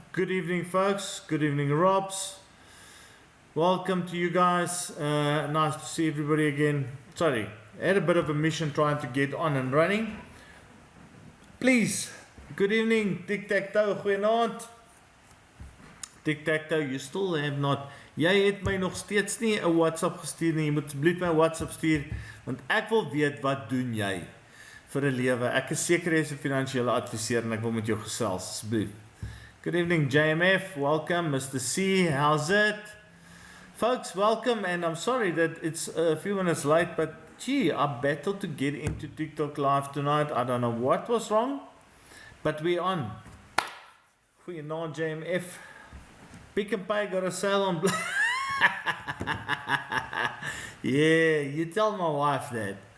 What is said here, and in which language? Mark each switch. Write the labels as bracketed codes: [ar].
[en] Good evening, folks. Good evening, Robs. Welcome to you guys. Nice to see everybody again. Sorry, I had a bit of a mission trying to get on and running. Please, good evening, Tic Tac Toe. Goeienaand. Tic Tac Toe, you still have not. [af] Jy het my nog steeds nie 'n WhatsApp gestuur nie. Jy moet asseblief my WhatsApp stuur want ek wil weet wat doen jy vir 'n lewe. Ek is seker jy is 'n finansiële adviseur en ek wil met jou gesels asseblief. [en] Good evening JMF, welcome Mr. C, how's it? Folks, welcome, and I'm sorry that it's a few minutes late, but gee, I battled to get into TikTok live tonight. I don't know what was wrong, but we're on. Goeienaand JMF. Pick n Pay got a sale on Yeah, you tell my wife that.